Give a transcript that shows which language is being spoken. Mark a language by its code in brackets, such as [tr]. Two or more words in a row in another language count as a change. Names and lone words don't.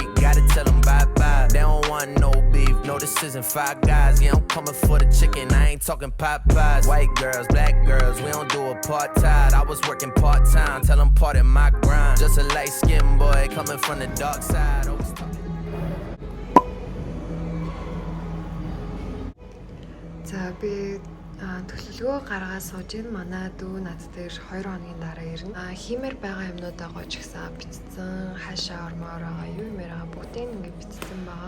[en] Gotta tell them bye-bye. They don't want no beef. No, this isn't Five Guys. Yeah, I'm coming for the chicken. I ain't talking Popeyes. White girls, black girls. We don't do apartheid. I was working part-time. Tell them part of my grind. Just a light-skinned boy coming from the dark side. Always talking. [mn] За би төлөвлөгөө гаргаад сууж ийн манай дүү над дээр 2 хоногийн дараа ирнэ. Хиймээр байгаа юмнуудаа гож гисэн бичсэн, хаашаа ормоор байгаа, юу юмэр байгаа бүгдийг ингээд бичсэн байгаа.